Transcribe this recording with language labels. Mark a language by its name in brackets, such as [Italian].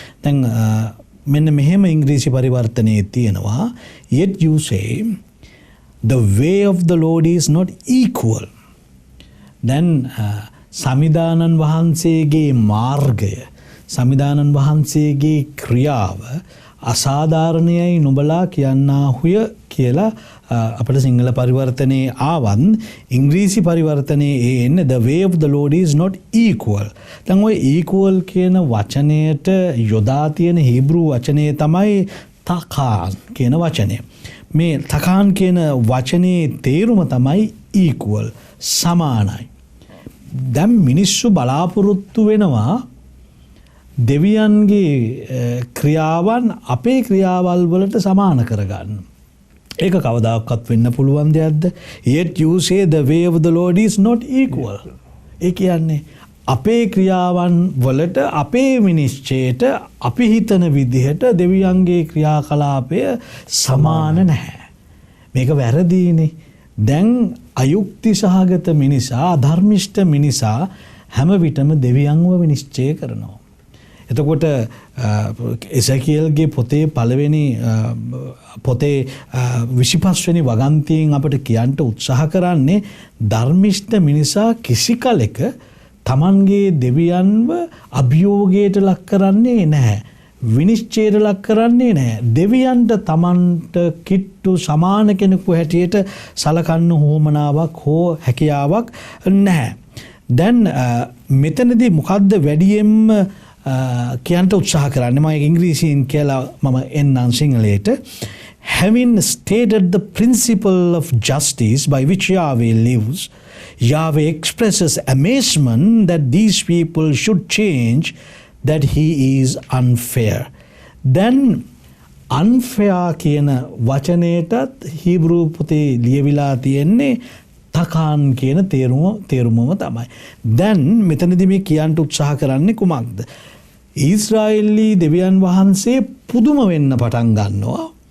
[Sinhala] දැන් මෙන්න මෙහෙම ඉංග්‍රීසි පරිවර්තනයේ තියෙනවා [English] yet you say the way of the Lord is not equal. [Sinhala] දැන් සමිදානන් වහන්සේගේ මාර්ගය සමිදානන් වහන්සේගේ ක්‍රියාව අසාධාරණයයි නුඹලා කියන්නාහුය කියලා අපිට සිංහල පරිවර්තනයේ ආවන් ඉංග්‍රීසි පරිවර්තනයේ එන්නේ [English] the way of the Lord is not equal. [Sinhala] දැන් ওই equal කියන වචනයට යොදා තියෙන හීබ්‍රු වචනය තමයි තකාන් කියන වචනය. මේ තකාන් කියන වචනේ තේරුම තමයි equal සමානයි. දැන් මිනිස්සු බලාපොරොත්තු වෙනවා දෙවියන්ගේ ක්‍රියාවන් අපේ ක්‍රියාවල් වලට සමාන කරගන්න. ඒක කවදාකවත් වෙන්න පුළුවන් දෙයක්ද? [English] Yet you say the way of the Lord is not equal. [Sinhala] ඒ කියන්නේ අපේ ක්‍රියාවන් වලට අපේ විනිශ්චයට අපි හිතන විදිහට දෙවියන්ගේ ක්‍රියාකලාපය සමාන නැහැ. මේක වැරදීනේ. දැන් අයුක්ති සහගත මිනිසා අධර්මිෂ්ඨ මිනිසා හැම විටම දෙවියන්ව විනිශ්චය කරනවා. එතකොට එසකියල්ගේ පොතේ පළවෙනි පොතේ 25 වෙනි වගන්තියෙන් අපිට කියන්න උත්සාහ කරන්නේ ධර්මිෂ්ඨ මිනිසා කිසි කලෙක තමන්ගේ දෙවියන්ව අභියෝගයට ලක් කරන්නේ නැහැ. විනිශ්චයට ලක් කරන්නේ නැහැ. දෙවියන්ට තමන්ට කිට්ටු සමාන කෙනෙකු හැටියට සලකන්න හෝමනාවක් හෝ හැකියාවක් නැහැ. දැන් මෙතනදී මොකද්ද වැඩියෙන්ම කියන්ට උත්සාහ කරන්නේ? මම ඉංග්‍රීසියෙන් කියලා මම එන්නම් සිංහලයට. [English] Having stated the principle of justice by which Yahweh lives, Yahweh expresses amazement that these people should change, that he is unfair. Then [Sinhala] unfair කියන වචනයටත් හීබ්‍රු පොතේ ලියවිලා තියෙන්නේ තකාන් කියන තේරුමම තමයි. දැන් මෙතනදී මේ කියන්න උත්සාහ කරන්නේ කුමක්ද? ඊශ්‍රායෙල්ලී දෙවියන් වහන්සේ පුදුම වෙන්න පටන් ගන්නවා.